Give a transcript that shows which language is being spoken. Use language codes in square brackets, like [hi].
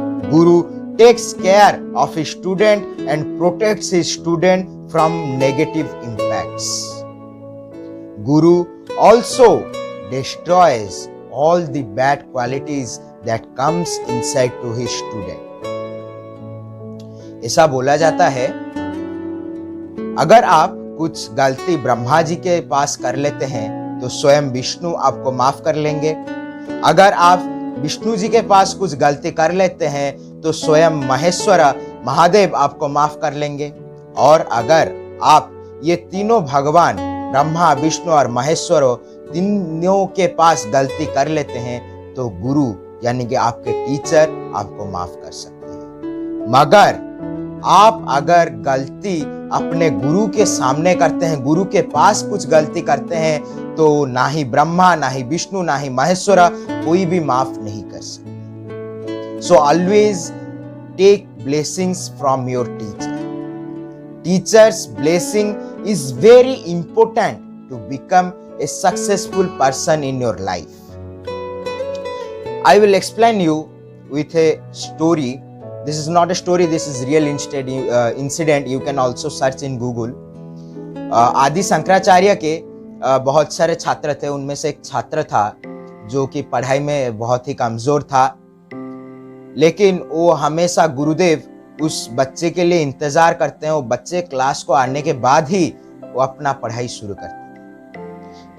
[en] Guru takes care of his student and protects his student from negative impacts. Guru also destroys all the bad qualities that comes inside to his student. [hi] ऐसा बोला जाता है, अगर आप कुछ गलती ब्रह्मा जी के पास कर लेते हैं तो स्वयं विष्णु आपको माफ कर लेंगे। अगर आप विष्णु जी के पास कुछ गलती कर लेते हैं तो स्वयं महेश्वर महादेव आपको माफ कर लेंगे। और अगर आप ये तीनों भगवान ब्रह्मा विष्णु और महेश्वर तीनों के पास गलती कर लेते हैं तो गुरु यानी कि आपके टीचर आपको माफ कर सकते हैं। मगर आप अगर गलती अपने गुरु के सामने करते हैं, गुरु के पास कुछ गलती करते हैं तो ना ही ब्रह्मा ना ही विष्णु ना ही महेश्वर कोई भी माफ नहीं कर सकते। [en] So always take blessings from your teacher. Teachers blessing is very important to become a successful person in your life. I will explain you with a story. This is not a story, this is real incident. You can also search in Google. [hi] आदि शंकराचार्य के बहुत सारे छात्र थे। उनमें से एक छात्र था जो कि पढ़ाई में बहुत ही कमजोर था, लेकिन वो हमेशा गुरुदेव उस बच्चे के लिए इंतजार करते हैं। वो बच्चे क्लास को आने के बाद ही वो अपना पढ़ाई शुरू करते हैं।